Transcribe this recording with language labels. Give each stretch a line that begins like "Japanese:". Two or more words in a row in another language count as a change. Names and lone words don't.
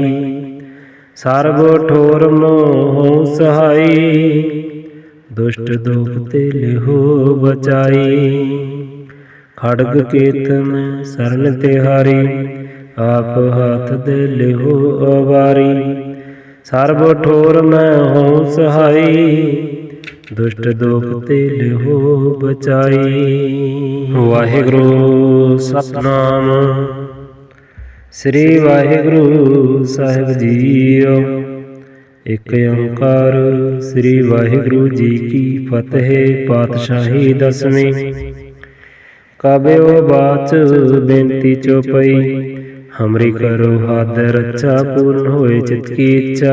Hindi: सर्व ठोर मोह सहाई, दुष्ट दुख ते लिहो बचाई। खड़ग केत में शरण तिहारी, आप हाथ दे लिहो अवारी। सर्व ठोर मैं हूँ सहाई, दुष्ट दुख ते लिहो बचाई। वाहिगुरु सतनाम श्री वाहिगुरु साहिब जीओ। एक ओंकार श्री वाहिगुरु जी की फतेह। पातशाही दसवीं। काव्यो बाच बेनती चौपाई, हमरी करो हाथ रक्षा पूर्ण होए चित की इच्छा।